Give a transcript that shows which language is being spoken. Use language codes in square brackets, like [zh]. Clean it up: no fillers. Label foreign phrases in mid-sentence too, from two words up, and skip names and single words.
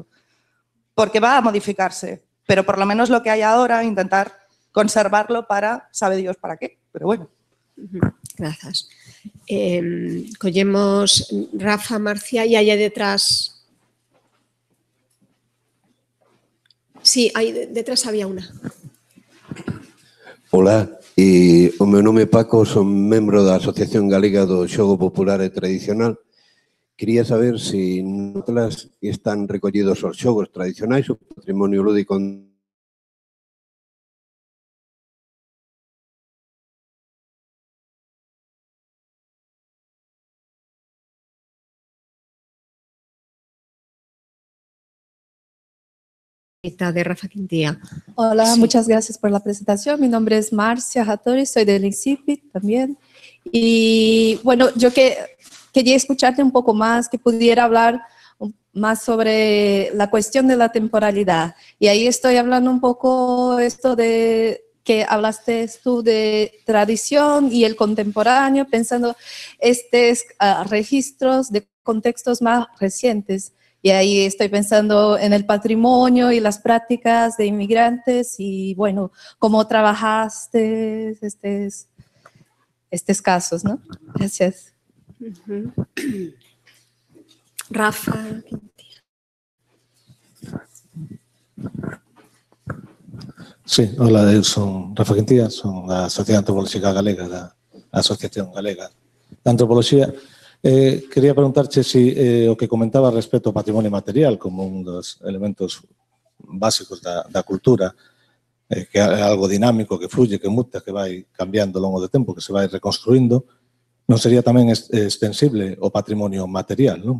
[es] Porque va a modificarse, pero por lo menos lo que hay ahora, intentar conservarlo para, sabe Dios para qué, pero bueno. Gracias. Collemos Rafa, Marcia y allá detrás. Sí, ahí detrás había una. [gl] Hola, o meu nome é Paco, son membro da Asociación Galega do Xogo Popular e Tradicional. Quería saber se noutras están recollidos os xogos tradicionais, o patrimonio lúdico. De Rafa Quintía. [es] Hola, Sí. Muchas gracias por la presentación. Mi nombre es Marcia Hattori, soy del INCIPIT también. Y bueno, yo quería escucharte un poco más, que pudiera hablar más sobre la cuestión de la temporalidad. Y ahí estoy hablando un poco esto de que hablaste tú de tradición y el contemporáneo, pensando registros de contextos más recientes. Y ahí estoy pensando en el patrimonio y las prácticas de inmigrantes y, bueno, cómo trabajaste estos casos, ¿no? Gracias. Rafa. [gl] Sí, hola, eu son Rafa Quintía, son da Sociedade Antropolóxica Galega, da Asociación Galega de Antropoloxía. Quería preguntarche si o que comentaba respecto ao patrimonio material como un dos elementos básicos da cultura, que é algo dinámico, que fluye, que muta, que vai cambiando ao longo do tempo, que se vai reconstruindo, non sería tamén extensible o patrimonio material, non?